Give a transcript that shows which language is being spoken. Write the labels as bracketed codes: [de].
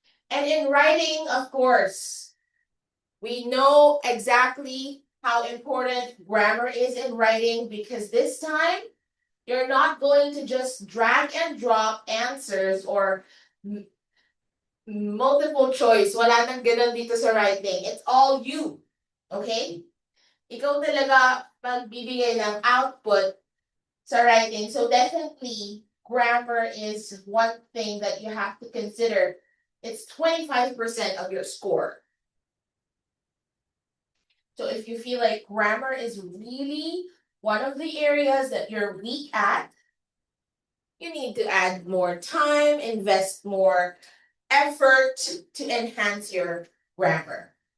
[en] And in writing, of course, we know exactly how important grammar is in writing because this time you're not going to just drag and drop answers or multiple choice. [tl] Wala nang ganun dito sa writing. [en] It's all you. Okay? [tl] Ikaw talaga magbibigay ng output sa writing. [en] So definitely, grammar is one thing that you have to consider. It's 25% of your score. So if you feel like grammar is really one of the areas that you're weak at, you need to add more time, invest more effort to enhance your grammar.